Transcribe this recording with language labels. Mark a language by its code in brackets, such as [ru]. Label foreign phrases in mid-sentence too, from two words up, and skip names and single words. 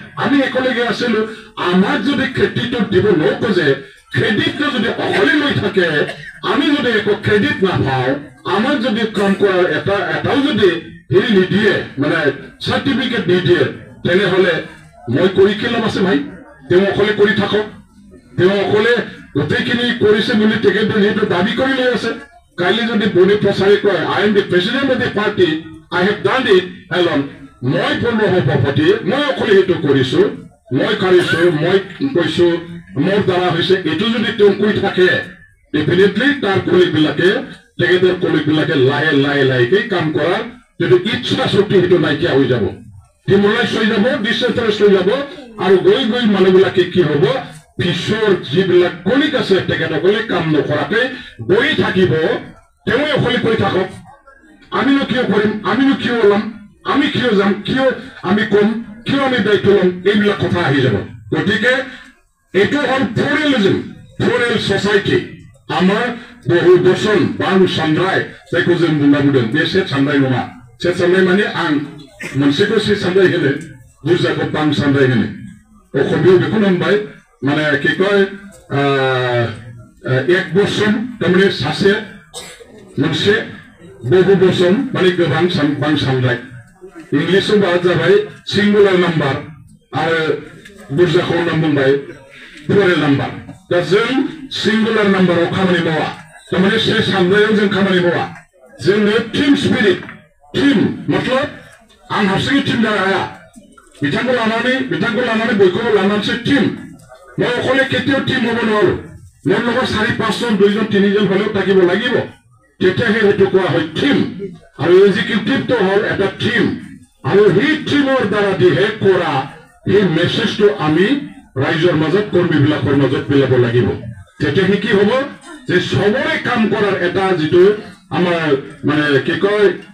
[as] আমি একেলগে আছিলো, আমাক যদি ক্ৰেডিট দিব নোখোজে, ক্ৰেডিটটো যদি অকলে লৈ থাকে, আমি যদি একো ক্ৰেডিট নাপাওঁ, আমাক যদি কাম কৰাৰ এটাও যদি হেৰি নিদিয়ে, মানে চাৰ্টিফিকেট নিদিয়ে, তেনেহ'লে মই কৰি কি লাভ আছে ভাই? তেওঁ অকলে কৰি থাকক, তেওঁ অকলে গোটেইখিনি কৰিছে বুলি তেখেতে সেইটো দাবী কৰি লৈ আছে। কালি যদি বনি প্ৰচাৰে কয়, [en] I am the president of the party, I have done it alone, [as] মই পূৰ্ণ সভাপতি, মই অকলে সেইটো কৰিছো, মই কৰিছো, মই কৈছো, মোৰ দ্বাৰা হৈছে, এইটো যদি তেওঁ কৈ থাকে, ডেফিনেটলি তাৰ তেখেতৰ কলিগবিলাকে লাহে কাম কৰাৰ যিটো ইচ্ছা শক্তি সেইটো নাইকিয়া হৈ যাব, ডিম'লাইজ হৈ যাব, ডিছইণ্টাৰেষ্ট হৈ যাব, আৰু গৈ মানুহবিলাকে কি হ'ব, পিছৰ যিবিলাক কলিগ আছে তেখেতসকলে কাম নকৰাকে বহি থাকিব, তেওঁ অকলে কৈ থাকক, আমিনো কিয় কৰিম, আমিনো কিয় ওলাম, আমি কিয় যাম, কিয় আমি কম, কিয় আমি দায়িত্ব ল'ম, এইবিলাক কথা আহি যাব। গতিকে এইটো হ'ল প্লুৰেলিজম, [en] plural society. [as] আমার বহু বসন [brx] বাং সান্দ্राय जायखौ जों बुंना बुंदों बे सेट सान्दाय नङा। सेट सान्दाय माने आं मोनसेखौ सेट सान्दाय होनो, बुरजाखौ बां सान्दाय होनो। अखमियाव बेखौनो होनबाय, माने [as] কি কয় এক বচন [brx] तारमाने सासे मोनसे बहु बसन माने गोबां बां सान्दाय। इंग्लिशआव बाहाय जाबाय [en] singular number [brx] आरो बुरजाखौ होनना बुंबाय [en] plural number. [brx] दा जों [en] singular numberao [brx] खामानि मावा, तारमाने से सान्दायाव जों खामानि मावा, जोंनो [en] team spirit, [brx] टीम मतलब आं हारसिङै टीम जानो हाया, बिथांखौ लानानै बयखौबो लानानैसो टीम। [as] মই অকলে কেতিয়াও टीम হ'ব নোৱাৰো। মোৰ লগত 4-5জন 2জন 3জন হ'লেও থাকিব লাগিব তেতিয়াহে সেইটো কোৱা হয় থিম আৰু এক্সিকিউটিভটো হ'ল এটা থিম আৰু সেই থিমৰ দ্বাৰা দিহে কৰা সেই মেছেজটো আমি ৰাইজৰ মাজত কৰ্মীবিলাকৰ মাজত পেলাব লাগিব তেতিয়াহে কি হ'ব যে সবৰে কাম কৰাৰ এটা যিটো আমাৰ মানে কি কয়